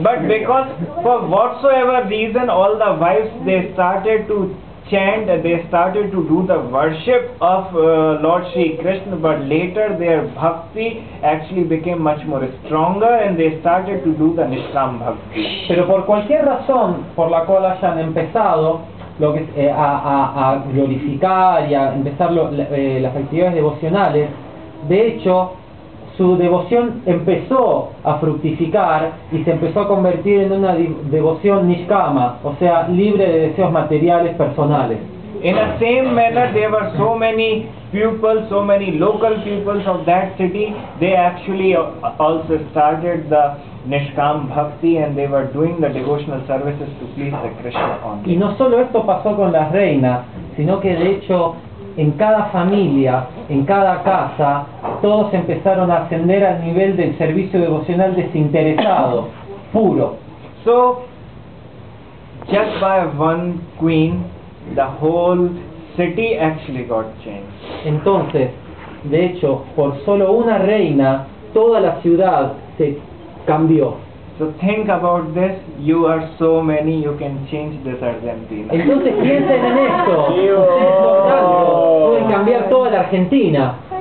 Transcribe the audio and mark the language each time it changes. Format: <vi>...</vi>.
<en>But because for whatsoever reason, all the wives, they started to chant, they started to do the worship of Lord Sri Krishna, but later their bhakti actually became much more stronger and they started to do the Nishkam Bhakti.</en> <es>Pero por cualquier razón por la cual hayan empezado lo que, a glorificar y a empezar las actividades devocionales, de hecho su devoción empezó a fructificar y se empezó a convertir en una devoción nishkama, o sea, libre de deseos materiales personales.</es> <en>In the same manner, there were so many pupils, so many local pupils of that city, they actually also started the Nishkam Bhakti and they were doing the devotional services to please the Krishna only.</en> <es>Y no solo esto pasó con las reinas, sino que de hecho en cada familia, en cada casa, todos empezaron a ascender al nivel del servicio devocional desinteresado, puro.</es> <en>So, just by one queen, the whole city actually got changed.</en> <es>Entonces, de hecho, por solo una reina, toda la ciudad se cambió.</es> <en>So think about this, you are so many, you can change this Argentina.</en> <es>Entonces piensen en esto, ustedes son tantos, pueden cambiar toda la Argentina.</es>